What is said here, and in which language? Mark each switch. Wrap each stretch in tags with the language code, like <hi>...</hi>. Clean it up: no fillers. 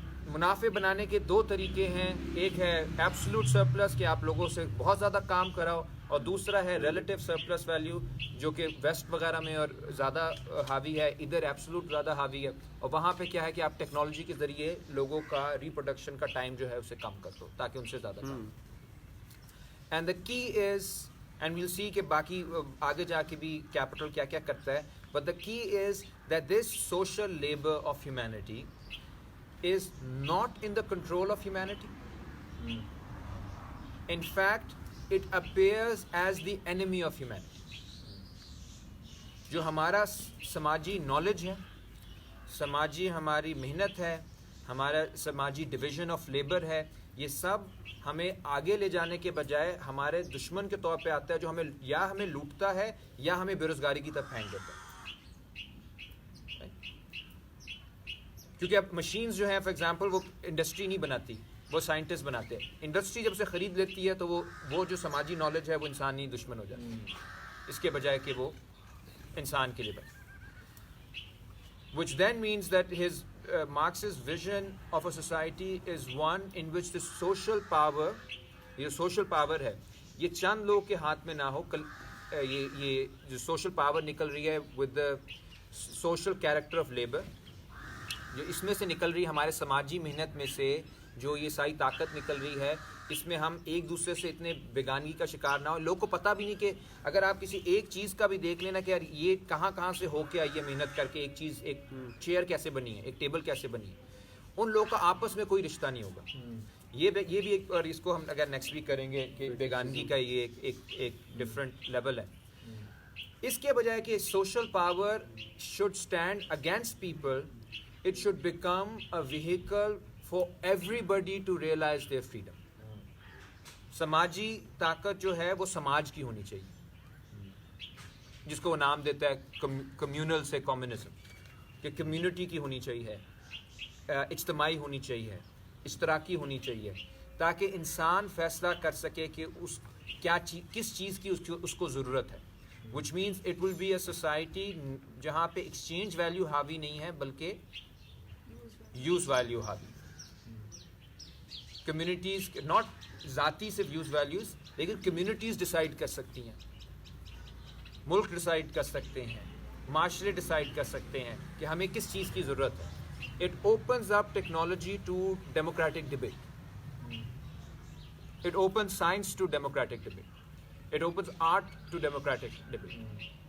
<ur>منافع بنانے کے دو طریقے ہیں, ایک ہے ایبسولوٹ سرپلس کہ آپ لوگوں سے بہت زیادہ کام کراؤ, اور دوسرا ہے ریلیٹیو سرپلس ویلیو جو کہ ویسٹ وغیرہ میں اور زیادہ حاوی ہے, ادھر ایبسولوٹ زیادہ حاوی ہے, اور وہاں پہ کیا ہے کہ آپ ٹیکنالوجی کے ذریعے لوگوں کا ریپروڈکشن کا ٹائم جو ہے اسے کم کر دو تاکہ ان سے زیادہ کام.</ur> <en>and the key is, and we'll see</en> <ur>کہ باقی آگے جا کے بھی کیپٹل کیا کیا کرتا ہے,</ur> <en>But the key is that this social labour of humanity is not in the control of humanity. In fact, it appears as the enemy of humanity.</en> <ur>جو ہمارا سماجی نالج ہے, سماجی ہماری محنت ہے, ہمارا سماجی ڈویژن آف لیبر ہے, یہ سب ہمیں آگے لے جانے کے بجائے ہمارے دشمن کے طور پہ آتا ہے, جو ہمیں یا ہمیں لوٹتا ہے یا ہمیں بے روزگاری کی طرف پھینک دیتا ہے. کیونکہ اب مشینز جو ہیں فار ایگزامپل وہ انڈسٹری نہیں بناتی, وہ سائنٹسٹ بناتے ہیں. انڈسٹری جب سے خرید لیتی ہے تو وہ جو سماجی نالج ہے وہ انسانی دشمن ہو جاتی ہے, اس کے بجائے کہ وہ انسان کے لیے بنے.</ur> <en>which then means that his Marx's vision of a society is one in which the social power,</en> <ur>یہ سوشل پاور ہے یہ چند لوگوں کے ہاتھ میں نہ ہو. یہ جو سوشل پاور نکل رہی ہے</ur> <en>with the social character of labour,</en> <ur>جو اس میں سے نکل رہی ہے ہمارے سماجی محنت میں سے جو یہ ساری طاقت نکل رہی ہے, اس میں ہم ایک دوسرے سے اتنے بیگانگی کا شکار نہ ہو. لوگوں کو پتہ بھی نہیں کہ اگر آپ کسی ایک چیز کا بھی دیکھ لینا کہ یار یہ کہاں سے ہو کے آئی ہے محنت کر کے, ایک چیز, ایک چیئر کیسے بنی ہے, ایک ٹیبل کیسے بنی ہے, ان لوگوں کا آپس میں کوئی رشتہ نہیں ہوگا. یہ بھی ایک, اور اس کو ہم اگر نیکسٹ ویک کریں گے کہ بیگانگی کا یہ ایک ڈفرینٹ لیول ہے. اس کے بجائے کہ</ur> <en>Social power should stand against people, it should become a vehicle for everybody to realize their freedom.</en> <ur>سماجی طاقت جو ہے وہ سماج کی ہونی چاہیے, جس کو وہ نام دیتا ہے کمیونل سے کمیونزم, کہ کمیونٹی کی ہونی چاہیے, اجتماعی ہونی چاہیے, اشتراکی ہونی چاہیے, تاکہ انسان فیصلہ کر سکے کہ کس چیز کی اس کو ضرورت ہے.</ur> <en>which means it will be a society</en> <ur>جہاں پہ ایکسچینج ویلیو حاوی نہیں ہے بلکہ یوز ویلیو حاوی. کمیونٹیز ناٹ ذاتی صرف یوز ویلیوز, لیکن کمیونٹیز ڈیسائیڈ کر سکتی ہیں, ملک ڈیسائیڈ کر سکتے ہیں, معاشرے ڈیسائیڈ کر سکتے ہیں کہ ہمیں کس چیز کی ضرورت ہے.</ur> <en>It opens up technology to democratic debate. It opens science to democratic debate. It opens art to democratic debate.</en>